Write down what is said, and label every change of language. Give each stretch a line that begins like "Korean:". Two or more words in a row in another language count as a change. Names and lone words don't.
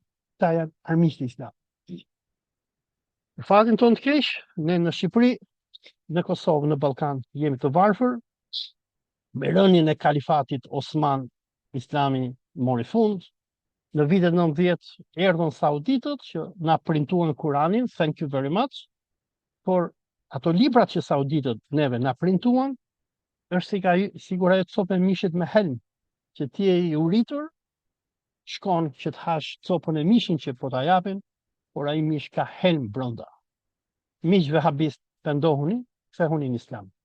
Albanian: Ta janë armiqtë e Islamit. Në fatin tonë të keq, ne në Shqipëri, në Kosovë, në Ballkan jemi të varfër. Me rënien e kalifatit Osman, Islami mori fund. Në vitet 90 erdhën sauditët që na printuan Kuranin,
English: thank you very much,
Albanian: por ato librat që sauditët neve na printuan, është sigur ajo copë e mishit me helm, që ti je i uritur, shkon që të hash copën e mishin që po ta japin, por ai mish ka helm brenda. Miq vehabist, pendohuni, kthehuni në Islam.